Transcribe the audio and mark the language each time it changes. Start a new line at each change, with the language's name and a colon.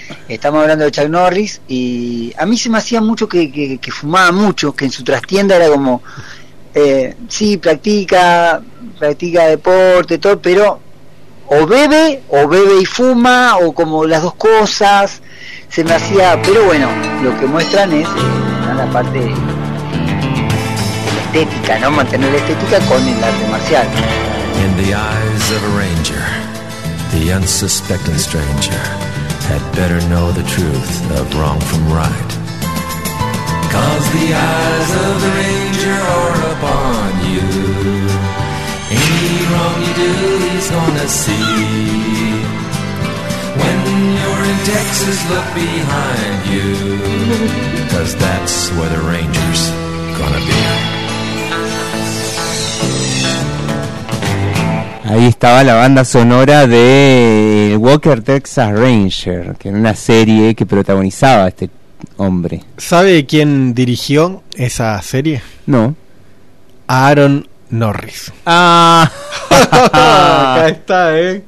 Spanish: Estamos hablando de Chuck Norris, y a mí se me hacía mucho que fumaba mucho, que en su trastienda era como, sí, practica deporte, todo, pero o bebe y fuma, o como las dos cosas, se me hacía, pero bueno, lo que muestran es la parte estética, ¿no? Mantener la estética con el arte marcial.
English: In the eyes of a ranger, the unsuspecting stranger had better know the truth of wrong from right. 'Cause the eyes of the ranger are upon you. Any wrong you do, he's gonna see. When you're in Texas, look behind you. 'Cause that's where the ranger's gonna be.
Spanish: Ahí estaba la banda sonora de Walker Texas Ranger, que era una serie que protagonizaba a este hombre. ¿Sabe quién dirigió esa serie? No. Aaron Norris. ¡Ah! Acá está, ¿eh?